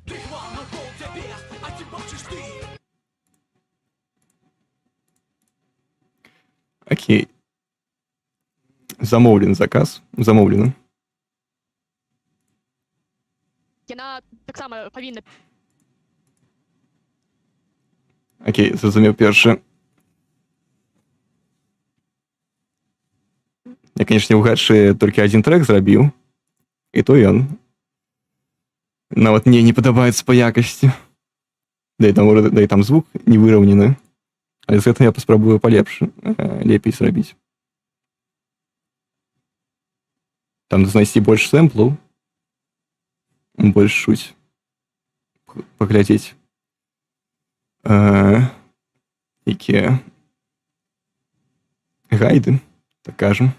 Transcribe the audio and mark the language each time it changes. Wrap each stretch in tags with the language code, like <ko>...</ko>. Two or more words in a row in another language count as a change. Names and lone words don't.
<uk>Окей. Замовлен заказ. Замовлено.</uk> <be>Яна таксама павінна</be> <uk>Окей, зрозумів перше.</uk> <be>Я, конечно, у Гатши толькі адзін трек зрабіў, і то ён нават мне не падабаецца па якасці. Да і там звук не выраўнены. Але з гэтым я паспрабую лепей зрабіць. Там знайсці больш сэмплаў, больш чуць, паглядзець, якія гайды, так кажам.</be>